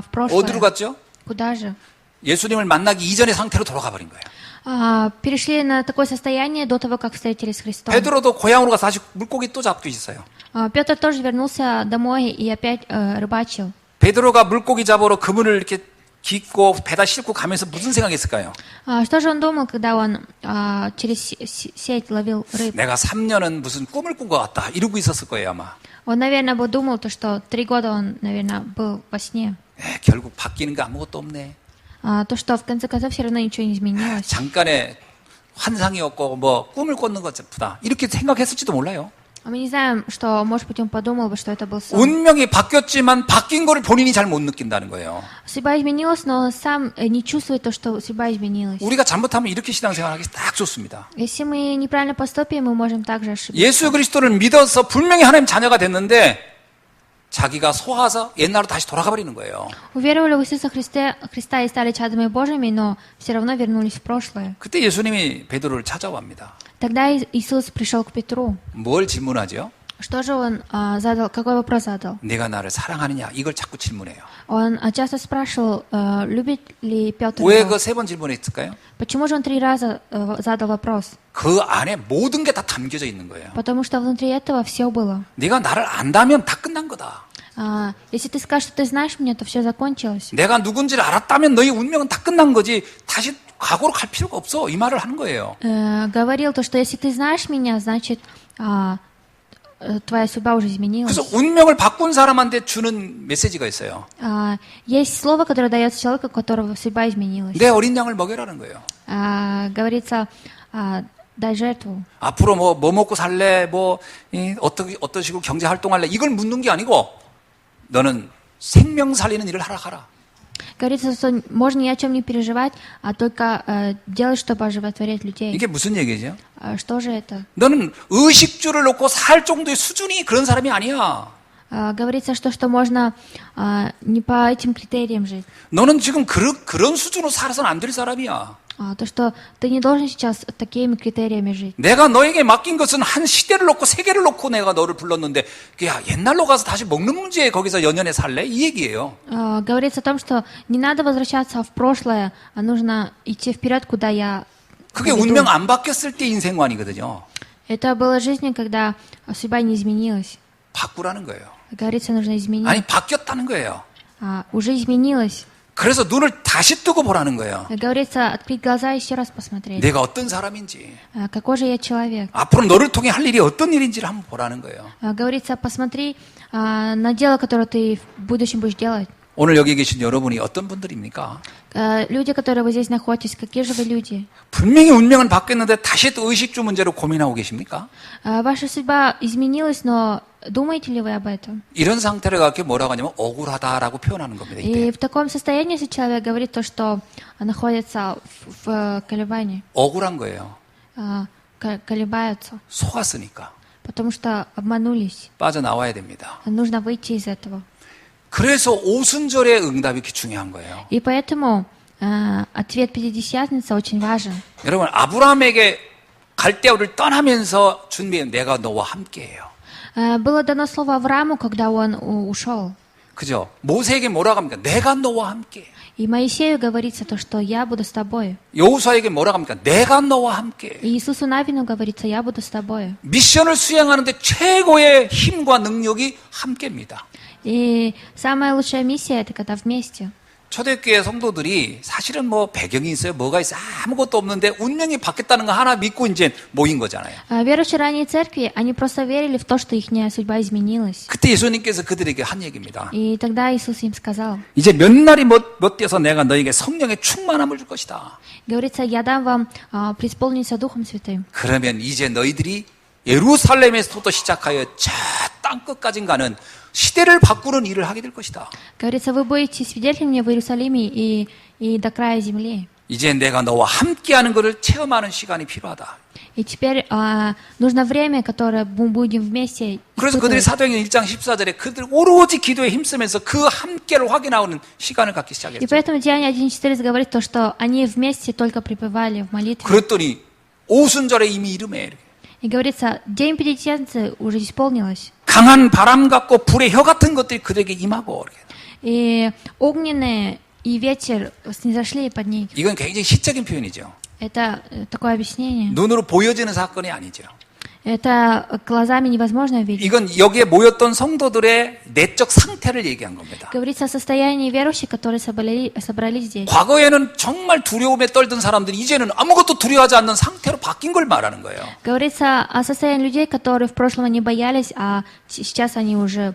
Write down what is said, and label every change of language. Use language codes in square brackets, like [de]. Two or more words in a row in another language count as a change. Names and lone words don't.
[ko] 어디로 [ru] прошлое. [ko] 갔죠? [ru] Куда же? [ko] 예수님을 만나기 이전의 상태로 돌아가 버린 거예요. [ru] Перешли на такое состояние до того, как встретились с Христом. [ko] 베드로도 고향으로 가서 다시 물고기 또 잡고 있어요. [ru] Петр тоже вернулся домой и опять рыбачил. [ko] 베드로가 물고기 잡으러 그물을 이렇게 깃고 배다 싣고 가면서 무슨 생각했을까요? [ru] Что же он думал, когда он через сеть ловил рыбу? [ko] 내가 3년은 무슨 꿈을 꾼 것 같다 이러고 있었을 거예요 아마. [ru] Он, наверное, думал, что 3 года он, наверное, был во сне. [ko] 결국 바뀌는 게 아무것도 없네. [ru] То, что в конце концов все равно ничего не изменилось. [ko] 잠깐의 환상이었고 뭐 꿈을 꿨는 것보다 이렇게 생각했을지도 몰라요. [ru] Мы не знаем, что, может быть, он подумал бы, что это был сон. [ko] 운명이 바뀌었지만 바뀐 거를 본인이 잘 못 느낀다는 거예요. [ru] Судьба изменилась, но сам не чувствует то, что судьба изменилась. [ko] 우리가 잘못하면 이렇게 신앙생활하기 딱 좋습니다. [ru] Если мы неправильно поступим, мы можем также ошибиться. [ko] 예수 그리스도를 믿어서 분명히 하나님 자녀가 됐는데 자기가 속아서 옛날로 다시 돌아가 버리는 거예요. [ru] Уверовали в Иисуса Христа и стали чадами Божьими, но все равно вернулись в прошлое. [ko] 그때 예수님이 베드로를 찾아옵니다. [ru] Тогда Иисус пришел к Петру. [ko] 뭘 질문하죠? [ru] Что же он задал? Какой вопрос задал? [ko] 내가 나를 사랑하느냐? 이걸 자꾸 질문해요. [ru] Он часто спрашивал, любит ли Петр [ko] 왜 [ru] его. [ko] 그 세 번 질문했을까요? [ru] Почему же он 3 раза задал вопрос? [ko] 그 안에 모든 게 다 담겨져 있는 거예요. [ru] Потому что внутри этого все было. [ko] 네가 나를 안다면 다 끝난 거다. [ru] Если ты скажешь, что ты знаешь меня, то все закончилось. [ko] 내가 누군지를 알았다면 너희 운명은 다 끝난 거지. 다시 과거로 갈 필요가 없어. 이 말을 하는 거예요. [ru] Говорил то, что если ты знаешь меня, значит твоя судьба уже изменилась. [ko] 그래서 운명을 바꾼 사람한테 주는 메시지가 있어요. [ru] Есть слово, которое дается человеку, у которого судьба изменилась. [ko] 내 어린 양을 먹여라는 거예요. [ru] Говорится, дай жертву. [ko] 앞으로 뭐 먹고 살래? 어떤 식으로 경제 활동할래? 이걸 묻는 게 아니고 너는 생명 살리는 일을 하라 하라. [ru] Говорится, что можно ни о чем не переживать, а только делать, чтобы оживотворять людей. [ko] 이게 무슨 얘기죠? [ru] Что же это? [ko] 너는 의식주를 놓고 살 정도의 수준이 그런 사람이 아니야. [ru] Говорится, что можно не по этим критериям жить. [ko] 너는 지금 그런 수준으로 살아서는 안 될 사람이야. [ru] То, что ты не должен сейчас такими критериями жить. [ko] 내가 너에게 맡긴 것은 한 시대를 놓고 세계를 놓고 내가 너를 불렀는데 야 옛날로 가서 다시 먹는 문제에 거기서 연연해 살래? 이 얘기예요. [ru] Говорится о том, что не надо возвращаться в прошлое, а нужно идти вперед, куда я [ko] 그게 [ru] веду. [ko] 운명 안 바뀌었을 때 인생관이거든요. [ru] Это было жизнью, когда судьба не изменилась. [ko] 바꾸라는 거예요. [ru] Говорится, нужно изменить. [ko] 아니 바뀌었다는 거예요. [ru] Уже изменилась. [ko] 그래서 눈을 다시 뜨고 보라는 거예요. [ru] Говорится, открыть глаза и еще раз посмотреть. [ko] 내가 어떤 사람인지, [ru] Какой же я человек? [ko] 앞으로 너를 통해 할 일이 어떤 일인지를 한번 보라는 거예요. [ru] Говорится, посмотри на дело, которое ты в будущем будешь делать. [ko] 오늘 여기 계신 여러분이 어떤 분들입니까? [ru] Люди, которые вы здесь находитесь, какие же вы люди? [ko] 분명히 운명은 바뀌었는데 다시 또 의식주 문제로 고민하고 계십니까? [ru] Ваша судьба изменилась, но думаете ли вы об этом? [ko] 이런 상태를 갖게 뭐라고 하냐면 억울하다라고 표현하는 겁니다. [ru] И [ko] 이때. [ru] в таком состоянии, если человек говорит то, что находится в колебании, [ko] 억울한 거예요. [ru] колебаются, [ko] 속았으니까. [ru] потому что обманулись. [ko] 빠져나와야 됩니다. [ru] Нужно выйти из этого. [ko] 그래서 오순절의 응답이 이렇게 중요한 거예요. [ru] И поэтому ответ Пятидесятницы очень важен. [ko] 여러분 아브라함에게 갈대아우를 떠나면서 준비해 내가 너와 함께해요. [ru] Было дано слово Аврааму, когда он ушел. [ko] 그죠? 모세에게 뭐라고 합니까? 내가 너와 함께. [ru] И Моисею говорится то, что я буду с тобой. [ko] 여호수아에게 뭐라고 합니까? 내가 너와 함께. [ru] И Иисусу Навину говорится, я буду с тобой. [ko] 미션을 수행하는데 최고의 힘과 능력이 함께입니다. [ru] И самая лучшая миссия — это когда вместе. [ko] 초대교회 성도들이 사실은 뭐 배경이 있어요, 뭐가 있어요, 아무것도 없는데 운명이 바뀌었다는 거 하나 믿고 이제 모인 거잖아요. [ru] Верующие ранней церкви, они просто верили в то, что их судьба изменилась. [ko] 그때 예수님께서 그들에게 한 얘기입니다. [ru] И тогда Иисус им сказал, [ko] 이제 몇 날이 못 뛰어서 내가 너에게 성령의 충만함을 줄 것이다. [ru] говорится, я дам вам преисполниться Духом Святым. [ko] 그러면 이제 너희들이 예루살렘에서부터 시작하여 저 땅 끝까지 가는 시대를 바꾸는 일을 하게 될 것이다. [ru] Говорится, вы будете свидетелями мне в Иерусалиме и до края земли. [ko] 이제 내가 너와 함께하는 것을 체험하는 시간이 필요하다. [ru] И теперь нужно время, которое мы будем вместе [ko] 그래서 그들이 [ru] испытывать. [ko] 사도행전 1장 14절에 그들 오로지 기도에 힘쓰면서 그 함께를 확인하는 시간을 갖기 [ru] И [ko] 시작했죠. [ru] поэтому Деяние 1.14 говорит то, что они вместе только пребывали в молитве. [ko] 그랬더니 오순절에 이미 이름에 이렇게 [ru] И говорится, день Пятидесятницы уже исполнилось. [ko] 강한 바람 같고 불의 혀 같은 것들이 그들에게 임하고 이렇게. [ru] И огненные и ветер снизошли под них. [ko] 이건 굉장히 시적인 표현이죠. [ru] Это такое объяснение. [ko] 눈으로 보여지는 사건이 아니죠. [ru] Это глазами невозможно увидеть. [ko] 이건 여기에 모였던 성도들의 내적 상태를 얘기한 겁니다. [ru] Говорится о состоянии верующих, которые собрались здесь. [ko] 과거에는 정말 두려움에 떨던 사람들이 이제는 아무것도 두려워하지 않는 상태로 바뀐 걸 말하는 거예요. [ru] Говорится о состоянии людей, которые в прошлом не боялись, а сейчас они уже